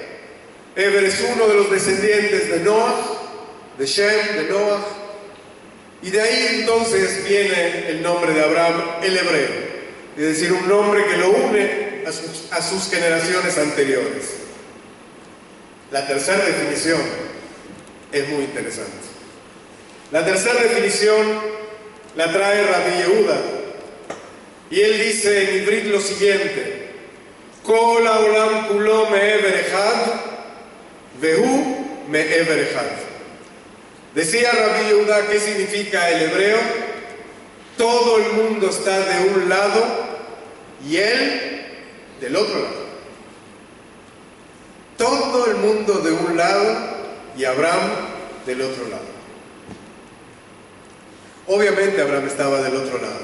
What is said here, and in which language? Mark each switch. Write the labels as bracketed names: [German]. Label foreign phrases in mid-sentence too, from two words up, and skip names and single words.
[Spanish] Eber es uno de los descendientes de Noah, de Shem, de Noah, y de ahí entonces viene el nombre de Abraham, el hebreo, es decir, un nombre que lo une a sus generaciones anteriores. La tercera definición es muy interesante. La tercera definición la trae Rabbi Yehuda, y él dice en Ivrit lo siguiente: [Hebrew] כל העולם כולו מעבר אחד, והוא מעבר אחד. [Spanish] Decía Rabbi Yehuda, ¿qué significa el hebreo? Todo el mundo está de un lado y él del otro lado. Todo el mundo de un lado y Abraham del otro lado. Obviamente Abraham estaba del otro lado.